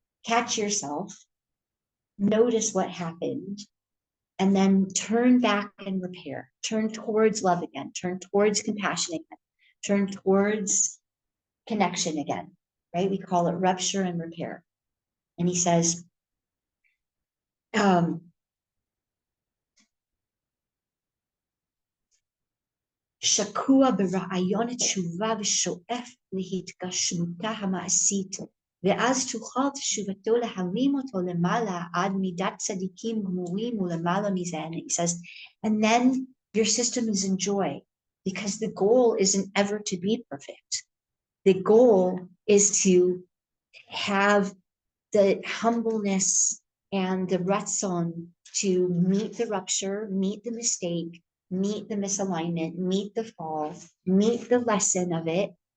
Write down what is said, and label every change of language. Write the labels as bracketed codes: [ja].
[en] Catch yourself, notice what happened, and then turn back and repair. Turn towards love again. Turn towards compassion again. Turn towards connection again, right? We call it rupture and repair. And he says, [he] שקוע ברעיון התשובה ושואף להתגשמותה המעשית, ואז תוכל תשובתו להרים אותו למעלה עד מידת צדיקים גמורים ולמעלה מזה. [en] And he says, and then your system is in joy, because the goal isn't ever to be perfect. The goal is to have the humbleness and the ratzon to meet the rupture, meet the mistake, meet the misalignment, meet the fall, meet the lesson of it,